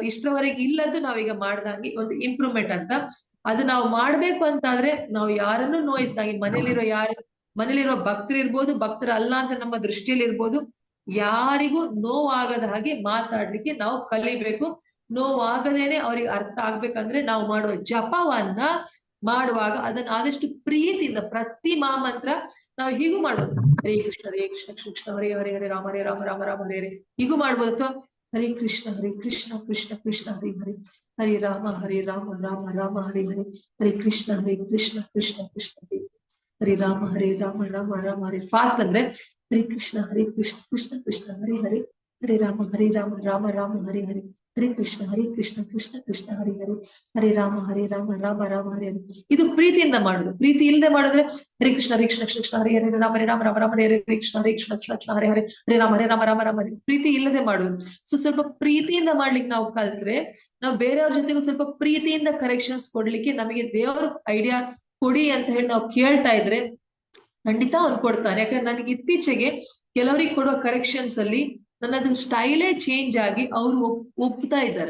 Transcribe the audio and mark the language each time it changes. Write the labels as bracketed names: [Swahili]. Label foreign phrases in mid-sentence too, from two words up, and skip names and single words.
[Kannada] ಇಷ್ಟರವರೆಗೆ ಇಲ್ಲದ್ದು ನಾವೀಗ ಮಾಡ್ದಂಗೆ ಒಂದು ಇಂಪ್ರೂವ್ಮೆಂಟ್ ಅಂತ. ಅದು ನಾವು ಮಾಡ್ಬೇಕು ಅಂತಾದ್ರೆ ನಾವು ಯಾರನ್ನು ನೋಯಿಸ್ದಾಗಿ, ಮನೇಲಿರೋ ಭಕ್ತರಿರ್ಬೋದು, ಭಕ್ತರ ಅಲ್ಲ ಅಂತ ನಮ್ಮ ದೃಷ್ಟಿಯಲ್ಲಿ ಇರ್ಬೋದು, ಯಾರಿಗೂ ನೋವಾಗದ ಹಾಗೆ ಮಾತಾಡ್ಲಿಕ್ಕೆ ನಾವು ಕಲಿಬೇಕು. ನೋವಾಗದೇನೆ ಅವ್ರಿಗೆ ಅರ್ಥ ಆಗ್ಬೇಕಂದ್ರೆ ನಾವು ಮಾಡುವ ಜಪವನ್ನ ಮಾಡುವಾಗ ಅದನ್ನ ಆದಷ್ಟು ಪ್ರೀತಿಯಿಂದ ಪ್ರತಿ ಮಹಾಮಂತ್ರ ನಾವು ಹೀಗೂ ಮಾಡ್ಬೋದು. [Sanskrit] ಹರೇ ಕೃಷ್ಣ ಕೃಷ್ಣ ಕೃಷ್ಣ ಹರೇ ಹರೇ ಹರೇ ರಾಮ ರಾಮ ರಾಮ ಹರೇ ಹರೇ [Kannada] ಹೀಗೂ ಮಾಡ್ಬೋದು. [Sanskrit] ಅಥವಾ ಹರೇ ಕೃಷ್ಣ ಕೃಷ್ಣ ಕೃಷ್ಣ ಹರೇ ಹರೇ ಹರೇ ರಾಮ ರಾಮ ರಾಮ ಹರೇ ಹರೇ ಹರೇ ಕೃಷ್ಣ ಕೃಷ್ಣ ಕೃಷ್ಣ ಹರೇ ಹರೇ ರಾಮ ರಾಮ ಹರೇ. [Kannada] ಫಾಸ್ಟ್ ಅಂದ್ರೆ [Sanskrit] ಹರೇ ಕೃಷ್ಣ ಕೃಷ್ಣ ಕೃಷ್ಣ ಹರೇ ಹರೇ ಹರೇ ರಾಮ ರಾಮ ರಾಮ ಹರೇ ಹರೇ ಹರೇ ಕೃಷ್ಣ ಕೃಷ್ಣ ಕೃಷ್ಣ ಹರೇ ಹರೇ ಹರೇ ರಾಮ ರಾಮ ಹರೇ ಹರೇ. [Kannada] ಇದು ಪ್ರೀತಿಯಿಂದ ಮಾಡುದು. ಪ್ರೀತಿ ಇಲ್ಲದೆ ಮಾಡಿದ್ರೆ [Sanskrit] ಹರೇ ಕೃಷ್ಣ ಕೃಷ್ಣ ಹರೇ ಹರೇ ರಾಮ ರಾಮ ಹರೇ ಹರೇ ಕೃಷ್ಣ ಕೃಷ್ಣ ಹರೇ ಹರೇ ಹರೇ ರಾಮ ರಾಮ ಹರೇ. [Kannada] ಪ್ರೀತಿ ಇಲ್ಲದೆ ಮಾಡುದು. ಸೊ ಸ್ವಲ್ಪ ಪ್ರೀತಿಯಿಂದ ಮಾಡ್ಲಿಕ್ಕೆ ನಾವು ಕಲ್ತ್ರೆ ನಾವು ಬೇರೆಯವ್ರ ಜೊತೆಗೂ ಸ್ವಲ್ಪ ಪ್ರೀತಿಯಿಂದ ಕರೆಕ್ಷನ್ಸ್ ಕೊಡ್ಲಿಕ್ಕೆ ನಮಗೆ ದೇವರು ಐಡಿಯಾ ಕೊಡಿ ಅಂತ ಹೇಳಿ ನಾವು ಕೇಳ್ತಾ ಇದ್ರೆ ಖಂಡಿತ ಅವ್ರು ಕೊಡ್ತಾನೆ. ಯಾಕಂದ್ರೆ ನನಗೆ ಇತ್ತೀಚೆಗೆ ಕೆಲವರಿಗೆ ಕೊಡುವ ಕರೆಕ್ಷನ್ಸ್ ಅಲ್ಲಿ ನನ್ನದು [English] style change [Kannada] ಆಗಿ ಅವರು ಒಪ್ತಾ ಇದ್ದಾರೆ.